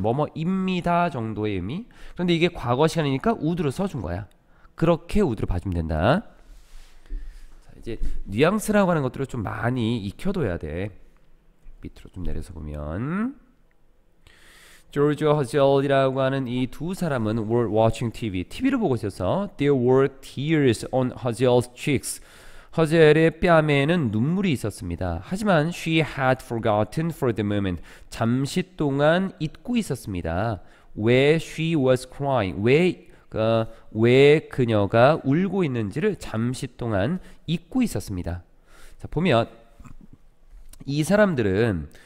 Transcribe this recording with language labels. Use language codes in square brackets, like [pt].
[ko] 뭐뭐입니다 정도의 의미. 그런데 이게 과거 시간이니까 would를 써준 거야. 그렇게 would를 봐주면 된다. 자, 이제 뉘앙스라고 하는 것들을 좀 많이 익혀둬야 돼. 밑으로 좀 내려서 보면 조지 허젤이라고 하는 이 두 사람은 [en] were watching TV. [ko] TV를 보고 있어서 [en] there were tears on Hazel's cheeks. [ko] 허젤의 뺨에는 눈물이 있었습니다. [en] 하지만 she had forgotten for the moment. [ko] 잠시 동안 잊고 있었습니다. [en] 왜 she was crying. [ko] 왜 그녀가 울고 있는지를 잠시 동안 잊고 있었습니다. 자, 보면 이 사람들은